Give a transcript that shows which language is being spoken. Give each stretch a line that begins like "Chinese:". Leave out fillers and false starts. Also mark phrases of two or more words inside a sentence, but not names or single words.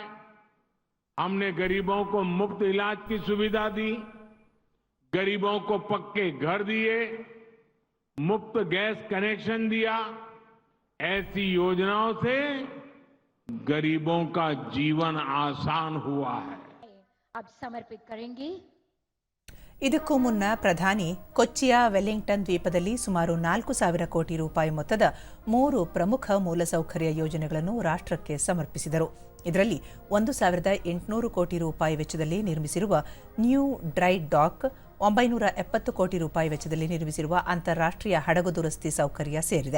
Hindi: हमने गरीबों को मुफ्त इलाज की सुविधा दी, गरीबों को पक्के घर दिए, मुफ्त गैस कनेक्शन दिया. ऐसी योजनाओं से गरीबों का जीवन आसान हुआ है. अब समर्पित करेंगे.
Kannada: ಇದಕ್ಕೂ ಮುನ್ನ ಪ್ರಧಾನಿ ಕೊಚ್ಚಿಯ ವೆಲ್ಲಿಂಗ್ಟನ್ ದ್ವೀಪದಲ್ಲಿ ಸುಮಾರು 4,000 ಕೋಟಿ ರೂಪಾಯಿ ಮೊತ್ತದ 3 ಪ್ರಮುಖ ಮೂಲಸೌಕರ್ಯ ಯೋಜನೆಗಳನ್ನು ರಾಷ್ಟ್ರಕ್ಕೆ ಸಮರ್ಪಿಸಿದರು. ಇದರಲ್ಲಿ 1,800 ಕೋಟಿ ರೂಪಾಯಿ ವೆಚ್ಚದಲ್ಲಿ ನಿರ್ಮಿಸಿರುವ
English: new dry dock,
Kannada: 970 ಕೋಟಿ ರೂಪಾಯಿ ವೆಚ್ಚದಲ್ಲಿ ನಿರ್ಮಿಸಿರುವ ಅಂತಾರಾಷ್ಟ್ರೀಯ ಹಡಗು ದುರಸ್ತಿ ಸೌಕರ್ಯ ಸೇರಿದೆ.